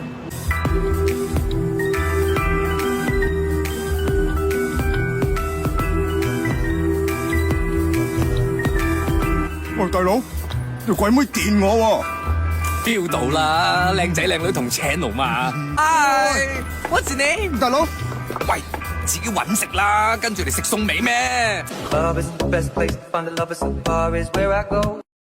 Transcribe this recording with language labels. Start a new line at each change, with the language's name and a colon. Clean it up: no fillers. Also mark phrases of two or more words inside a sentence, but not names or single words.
Cantonese: 喂，大佬，條鬼妹電我標到啦，靚仔靚女同請龍嘛。
English: What's your name？
Cantonese: 大佬，喂，自己揾食啦，跟住嚟食餸尾咩？